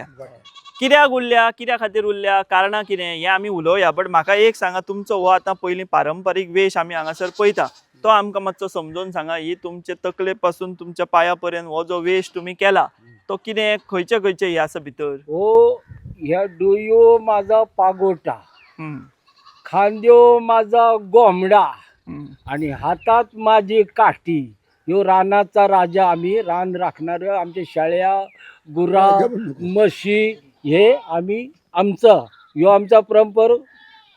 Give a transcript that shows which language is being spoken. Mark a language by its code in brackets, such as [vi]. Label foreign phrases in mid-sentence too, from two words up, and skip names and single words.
[kok] कित्याक उरल्या, कित्या खातीर उरल्या, कारणां कितें हें आमी उलोवया। बट म्हाका एक सांगा, तुमचो हो आतां पयलीं पारंपारीक वेश आमी हांगासर पळयता तो आमकां मातसो समजोवन सांगा। ही तुमचे तकले पासून तुमच्या पांया पर्यंत हो जो वेश तुमी केला तो कितें खंयचे हे आसा भितर? [mr] हो ह्या डोयो माझा पागोटा, खांद्यो माझा गोमडा आणि हातात माझी काठी। ह्यो रानाचा राजा आम्ही, रान राखणार आमच्या शाळ्या गुरा म्हशी हे आम्ही आमचा ह्यो आमचा परंपर आहे।